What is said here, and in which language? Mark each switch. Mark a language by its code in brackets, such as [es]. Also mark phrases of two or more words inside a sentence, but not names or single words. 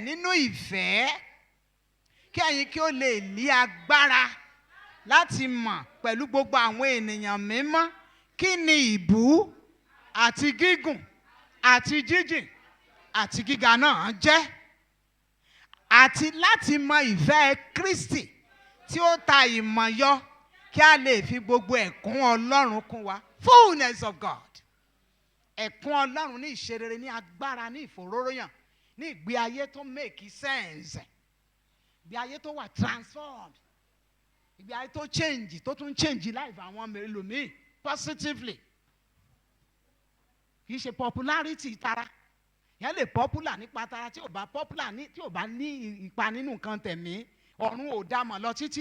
[yo] nínú ìfẹ́, kí ẹ̀yin kí ó lè ní agbára láti mọ̀ pẹ̀lú gbogbo àwọn ènìyàn mímọ́ kí ni ìbú àti gígùn àti jíjìn àti gíga náà jẹ́, àti láti mọ ìfẹ́ Kristi tí ó ta ìmọ̀ yọ, kí a lè fi gbogbo ẹ̀kún Ọlọ́run kún wa. [en] Fullness of God. [yo] Ẹ̀kún Ọlọ́run ní ìṣerere, ní agbára, ní ìfòróróyàn, ní ìgbé ayé tó [en] make sense, [yo] ìgbé ayé tó wà transformed, ìgbé ayé tó change, tó tún [en] change life [yo] àwọn ẹlòmíì positively. Kì í ṣe popularity tara. Yẹn lè popular nípa tara, tí ò bá popular ní, tí ò bá ní ipa nínú nǹkan tẹ̀mí, ọ̀run ò dá mọ̀ lọ títí.